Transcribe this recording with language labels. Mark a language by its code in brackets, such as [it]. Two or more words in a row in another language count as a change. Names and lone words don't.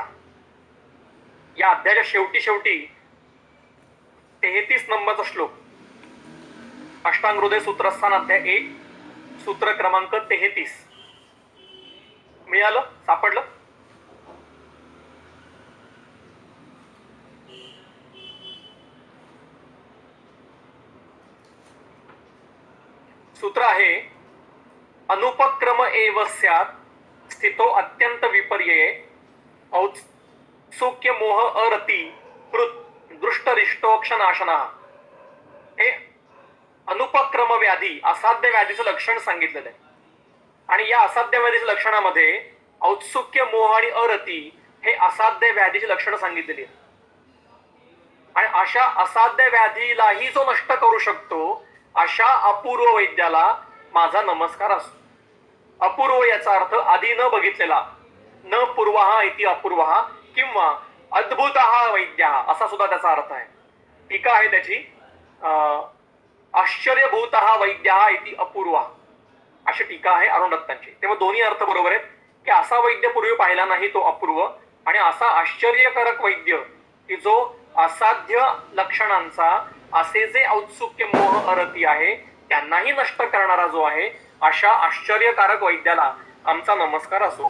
[mr] या अध्यायाच्या शेवटी 33 नंबरचा श्लोक, अष्टांग हृदय सूत्रस्थान अध्याय 1, सूत्र क्रमांक 33. मिळालं? सापडलं? सूत्र आहे, [sa] अनुपक्रम एव स्यात् स्थितो अत्यंत विपर्यये औत्सुक्य, मोह, अरती दृष्टरिष्टोक्षनाशनः. [mr] हे अनुपक्रम व्याधी, असाध्य व्याधीचं लक्षण सांगितलेलं आहे. आणि या असाध्य व्याधीच्या लक्षणामध्ये औत्सुक्य, मोह आणि अरती हे असाध्य व्याधीची लक्षणं सांगितलेली आहेत. आणि अशा असाध्य व्याधीलाही जो नष्ट करू शकतो, अशा अपूर्व वैद्याला माझा नमस्कार असतो. अपूर्व याचा अर्थ आधी न बघितलेला, [sa] न पूर्वः इति अपूर्वः, [mr] किंवा [sa] अद्भुतः वैद्यः [mr] असा सुद्धा त्याचा अर्थ आहे. टीका आहे त्याची, [sa] आश्चर्यभूतः वैद्यः इति अपूर्वः [mr] अशी टीका आहे अरुण दत्तांची. तेव्हा दोन्ही अर्थ बरोबर आहेत, की असा वैद्य पूर्वी पाहिला नाही तो अपूर्व, आणि असा आश्चर्यकारक वैद्य की जो असाध्य लक्षणांचा असे जे औत्सुक्य मोह अरती आहे त्यांनाही नष्ट करणारा जो आहे, अशा आश्चर्यकारक वैद्याला आमचा नमस्कार असो.